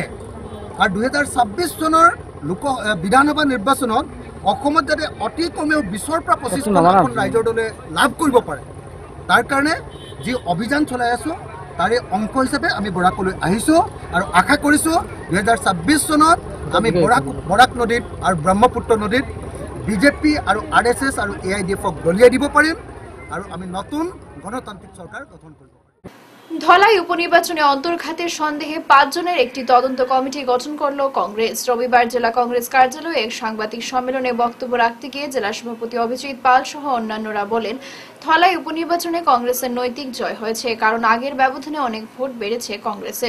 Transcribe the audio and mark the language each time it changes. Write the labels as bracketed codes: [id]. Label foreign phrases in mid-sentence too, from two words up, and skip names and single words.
[as] আৰু 2026 চনৰ বিধানসভা নিৰ্বাচনত অসমত যাতে অতি কমেও 20ৰ পৰা 25খন ৰাইজৰ দলে লাভ কৰিব পাৰে, তাৰ কাৰণে যি অভিযান চলাই আছোঁ তাৰে অংশ হিচাপে আমি বৰাকলৈ আহিছোঁ। আৰু আশা কৰিছোঁ 2026 চনত আমি বৰাক নদীত আৰু ব্ৰহ্মপুত্ৰ নদীত বিজেপি আৰু RSS আৰু এআইডিএফক দলিয়াই দিব পাৰিম, আৰু [bn] আমি নতুন গণতান্ত্রিক সরকার গঠন করব। ধলাই উপনির্বাচনে অন্তর্ঘাতের সন্দেহে ৫ জনের একটি তদন্ত কমিটি গঠন করল কংগ্রেস। রবিবার জেলা কংগ্রেস কার্যালয়ে এক সাংবাদিক সম্মেলনে বক্তব্য রাখতে গিয়ে জেলা সভাপতি অভিজিৎ পাল সহ অন্যান্যরা বলেন, ধলাই উপনির্বাচনে কংগ্রেসের নৈতিক জয় হয়েছে, কারণ আগের ব্যবধানে অনেক ভোট বেড়েছে কংগ্রেসের।